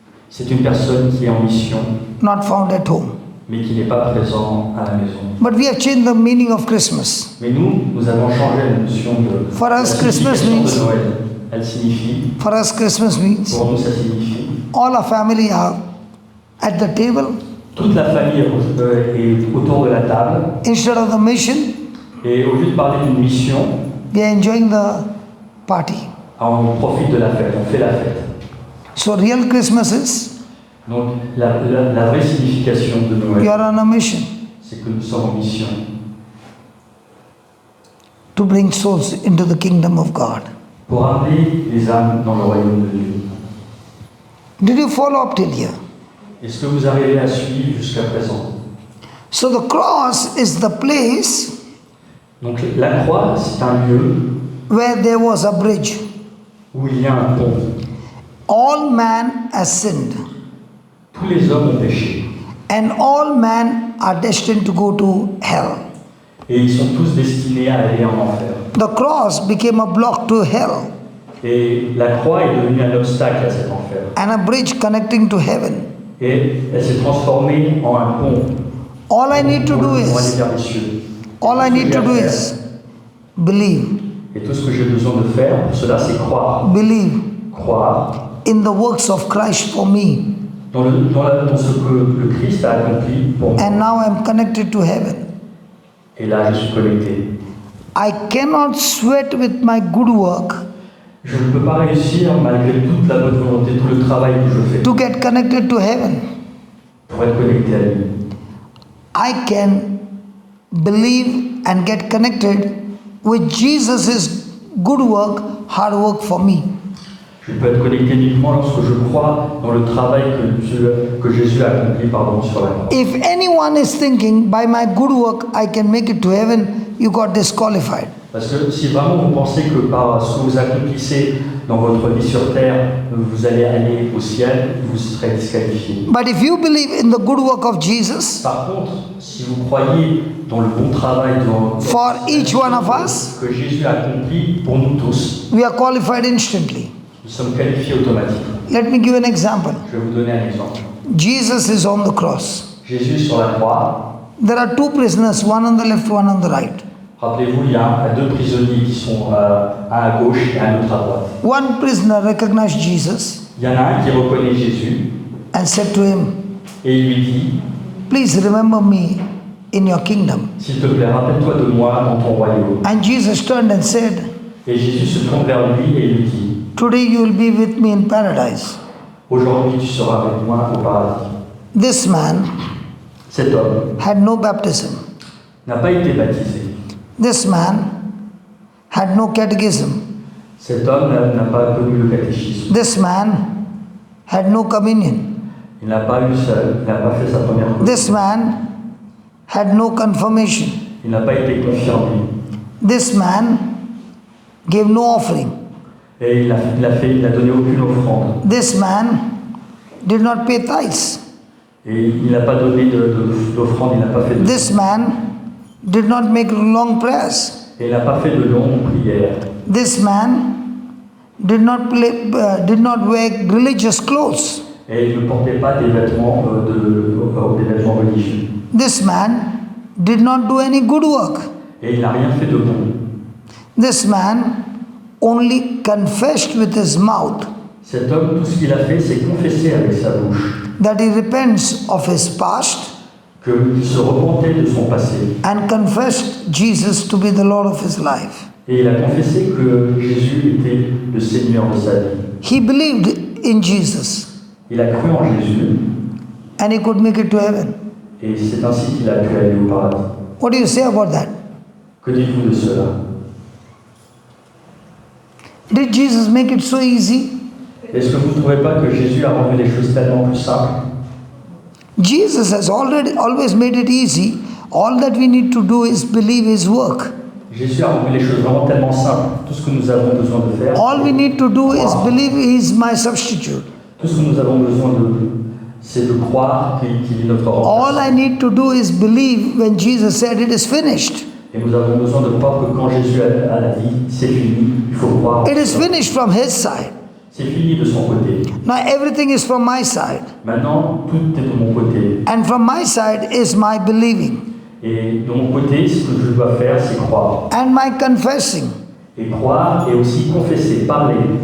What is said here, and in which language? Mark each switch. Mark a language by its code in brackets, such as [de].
[fr] c'est une personne qui est en mission, [en] not found at home. [fr] mais qui n'est pas présent à la maison. [en] But we have changed the meaning of Christmas. [fr] Mais nous avons changé la notion de [en] For [fr] la [en] us, Christmas [fr] signification [en] means- [fr] de Noël. Elle signifie, [en] For us, Christmas means [fr] pour nous, ça signifie, [en] all our family are at the table [fr] toute la famille est autour de la table, [en] instead of the mission. [fr] et au lieu de parler d'une mission, [en] We are enjoying the party. [fr] on profite de la fête, on fait la fête. [en] So real Christmas is [fr] Donc la vraie signification de [en] you [fr] Noël, [en] are on a mission [fr] c'est que nous sommes en mission [en] to bring souls into the kingdom of God. [fr] pour amener les âmes dans le royaume de Dieu. [en] Did you follow up till here? [fr] Est-ce que vous arrivez à suivre jusqu'à présent? [en] So the cross is the place [fr] Donc la croix, c'est un lieu [en] where there was a bridge. [fr] où il y a un pont. [en] All man has sinned, [fr] Tous les hommes ont péché [en] and all men are destined to go to hell. [fr] et ils sont tous destinés à aller en enfer. [en] The cross became a block to hell [fr] Et la croix est devenue un obstacle à cet enfer. [en] and a bridge connecting to heaven. [fr] Et elle s'est transformée en un pont [en] All I need to [fr] pour [en] do [fr] aller [en] is, [fr] vers les cieux. [en] all I need to do is believe, [fr] Et tout ce que j'ai besoin de faire pour cela, c'est croire. [en] believe [fr] Croire [en] in the works of Christ for me, [fr] dans ce que le Christ a accompli pour moi. [en] and now I'm connected to heaven. [fr] Et là, je suis connecté. [en] I cannot sweat with my good work [fr] Je ne peux pas réussir, malgré toute la bonne volonté, tout le travail que je fais, [en] to get connected to heaven. [fr] pour être connecté à lui. [en] I can believe and get connected with Jesus' good work, hard work for me. [fr] Je peux être connecté uniquement lorsque je crois dans le travail que Jésus a accompli sur la croix. [en] If anyone is thinking by my good work I can make it to heaven, you got disqualified. [fr] Parce que si vraiment vous pensez que par ce que vous accomplissez dans votre vie sur terre, vous allez aller au ciel, vous serez disqualifié. [en] But if you believe in the good work of Jesus, [fr] Par contre, si vous croyez dans le bon travail [en] for each one of us, [fr] que Jésus a accompli pour nous tous, [en] we are qualified instantly. [fr] nous sommes qualifiés automatiquement. [en] Let me give an example. [fr] Je vais vous donner un exemple. [en] Jesus is on the cross. [fr] Jésus est sur la croix. [en] There are two prisoners, one on the left, one on the right. [fr] Rappelez-vous, il y a deux prisonniers qui sont un à gauche et un autre à droite. [en] One prisoner recognized Jesus [fr] Il y en a un qui reconnaît Jésus [en] and said to him, [fr] et il lui dit, [en] please remember me in your kingdom. [fr] s'il te plaît, rappelle-toi de moi dans ton royaume. [en] And Jesus turned and said, [fr] Et Jésus se tourne vers lui et lui dit, [en] today you will be with me in paradise. [fr] aujourd'hui tu seras avec moi au paradis. [en] This man [fr] Cet homme [en] had no baptism. [fr] n'a pas été baptisé. [en] This man had no catechism. [fr] Cet homme n'a pas connu le catéchisme. [en] This man had no communion. [fr] Il n'a pas fait sa première communion. [en] This man had no confirmation. [fr] Il n'a pas été confirmé. [en] This man gave no offering. [fr] Et il n'a donné aucune offrande. [en] This man did not pay tithes. [fr] Et il n'a pas donné d'offrande, il n'a pas fait de... [en] This man did not make long prayers. [fr] Et il n'a pas fait de longues prières. [en] This man did not wear religious clothes. [fr] Et il ne portait pas des vêtements, des vêtements religieux. [en] This man did not do any good work. [fr] Et il n'a rien fait de bon. [en] This man only confessed with his mouth [fr] Cet homme, tout ce qu'il a fait, c'est confesser avec sa bouche [en] that he repents of his past [fr] qu'il se repentait de son passé. [en] and confessed Jesus to be the Lord of his life. [fr] Et il a confessé que Jésus était le Seigneur de sa vie. [en] He believed in Jesus [fr] Il a cru en Jésus [en] and he could make it to heaven. [fr] et c'est ainsi qu'il a pu aller au paradis. [en] What do you say about that? [fr] Que dites-vous de cela? [en] Did Jesus make it so easy? [fr] Est-ce que vous ne trouvez pas que Jésus a rendu les choses tellement plus simples? [en] Jesus has always made it easy. All that we need to do is believe his work. [fr] Jésus a rendu les choses vraiment tellement simples. Tout ce que nous avons besoin de faire, [en] All we need to do is believe he is my substitute. [fr] Tout ce que nous avons besoin c'est de croire qu'il est notre [en] All [fr] remplaçant. [en] I need to do is believe when Jesus said it is finished. [fr] Et nous avons besoin de croire que quand Jésus a dit c'est fini, il faut croire. [en] It is finished from his side. [fr] C'est fini de son côté. [en] Now everything is from my side. [fr] Maintenant, tout est de mon côté. [en] And from my side is my believing [fr] Et de mon côté, ce que je dois faire, c'est croire. [en] and my confessing. [fr] Et croire et aussi confesser, parler.